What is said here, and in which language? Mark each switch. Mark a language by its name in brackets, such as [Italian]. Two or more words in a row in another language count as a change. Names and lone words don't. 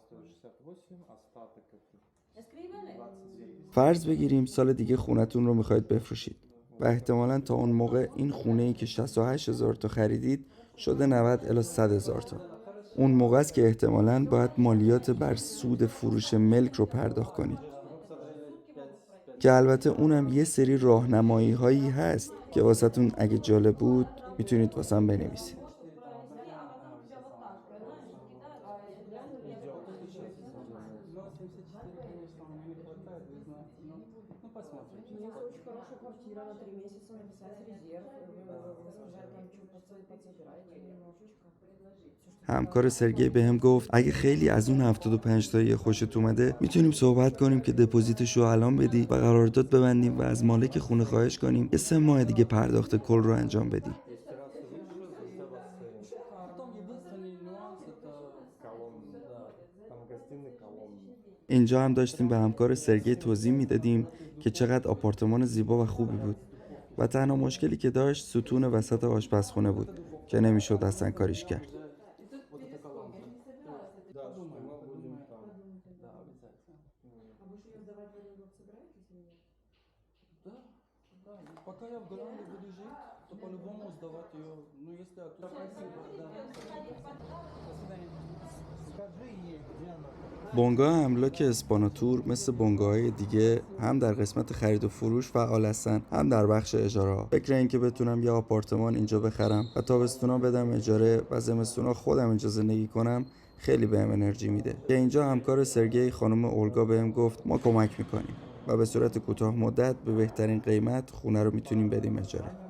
[Persian] فرض بگیریم سال دیگه خونتون رو میخواید بفروشید و احتمالاً تا اون موقع این خونه‌ای که 68,000 تا خریدید شده 90 الی 100,000 تا. اون موقع است که احتمالاً باید مالیات بر سود فروش ملک رو پرداخت کنید که البته اونم یه سری راهنمایی هایی هست که واسهتون اگه جالب بود میتونید واسم بنویسید. [Russian] Хорошая квартира на 3 месяца, написать резерв, вы сказали там что подсобираете немножечко. [Persian] همکار سرگئی بهم گفت اگه خیلی از اون 75 تایی خوشت اومده میتونیم صحبت کنیم که دپوزیتش رو الان بدی و قرارداد ببندیم و از مالک خونه خواهش کنیم یه 3 ماه دیگه پرداخت کل رو انجام بدی. اینجا هم داشتیم به همکار سرگئی توضیح میدادیم که چقدر آپارتمان زیبا و خوبی بود و تنها مشکلی که داشت ستون وسط آشپزخونه بود که نمیشد اصلا کاریش کرد. [Russian] Пока я в Голландии буду жить, то по-любому сдавать ее. Ну, если оттуда красиво, да. До свидания. Скажи ей, где она. [Persian] بنگاه املاک اسپاناتور مثل بنگاه‌های دیگه هم در قسمت خرید و فروش فعال هستن، هم در بخش اجاره ها. فکر این که بتونم یه آپارتمان اینجا بخرم و تابستونا بدم اجاره و زمستونا خودم اینجا زندگی کنم خیلی بهم انرژی میده. که اینجا همکار سرگئی خانم اولگا بهم گفت ما کمک میکنیم و به صورت کوتاه مدت به بهترین قیمت خونه رو میتونیم بدیم اجاره.